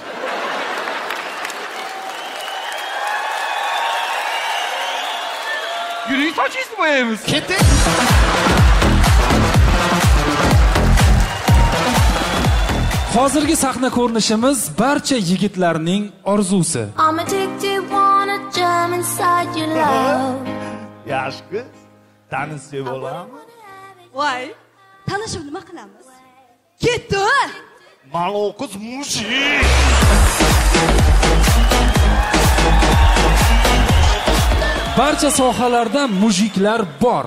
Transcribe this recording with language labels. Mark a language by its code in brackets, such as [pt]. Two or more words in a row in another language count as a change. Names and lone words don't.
[uz] Yuring sochingizni bo'yaymiz. Keting. Hozirgi sahna ko'rinishimiz barcha yigitlarning orzusi. [en] I'm addicted, wanna jump inside your love. [uz] Yaxshi, tanishib olamiz. Voy, tanishib nima qilamiz? Ketdi. Maloquz mushik. Barcha sohalarda mujiklar bor.